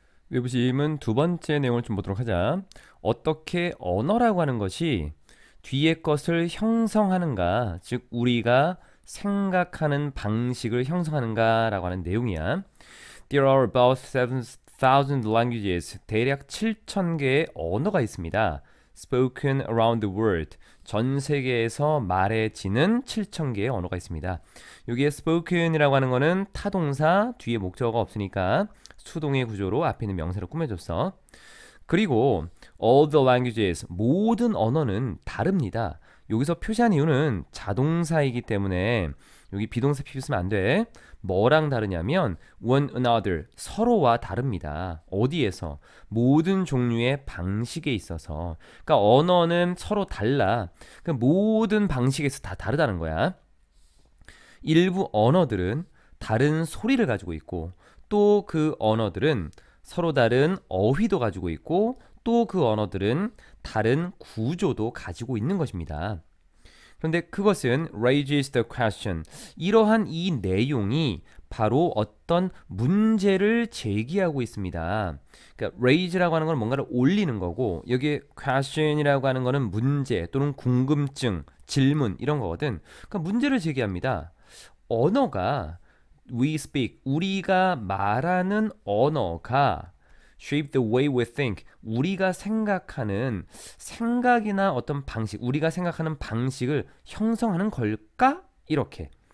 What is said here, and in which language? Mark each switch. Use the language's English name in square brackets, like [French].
[Korean] 외부심은 두 번째 내용을 좀 보도록 하자. 어떻게 언어라고 하는 것이 뒤의 것을 형성하는가, 즉 우리가 생각하는 방식을 형성하는가라고 하는 내용이야. [English] There are about 7,000 languages. [Korean] 대략 7,000개의 언어가 있습니다. [English] Spoken around the world. [Korean] 전 세계에서 말해지는 7,000개의 언어가 있습니다. 여기에 spoken이라고 하는 거는 타동사, 뒤에 목적어가 없으니까 수동의 구조로 앞에 있는 명사를 꾸며줬어. 그리고 [English] all the languages, [Korean] 모든 언어는 다릅니다. 여기서 표시한 이유는 자동사이기 때문에 여기 비동사 피부 쓰면 안 돼. 뭐랑 다르냐면 [English] one another, [Korean] 서로와 다릅니다. 어디에서? 모든 종류의 방식에 있어서. 그러니까 언어는 서로 달라. 그러니까 모든 방식에서 다 다르다는 거야. 일부 언어들은 다른 소리를 가지고 있고 또 그 언어들은 서로 다른 어휘도 가지고 있고 또 그 언어들은 다른 구조도 가지고 있는 것입니다. 그런데 그것은 [English] raises the question. [Korean] 이러한 이 내용이 바로 어떤 문제를 제기하고 있습니다. 그러니까 raise라고 하는 건 뭔가를 올리는 거고 여기에 question이라고 하는 거는 문제 또는 궁금증, 질문 이런 거거든. 그러니까 문제를 제기합니다. 언어가 [English] we speak, [Korean] 우리가 말하는 언어가 [English] shape the way we think, [Korean] 우리가 생각하는 생각이나 어떤 방식, 우리가 생각하는 방식을 형성하는 걸까? 이렇게.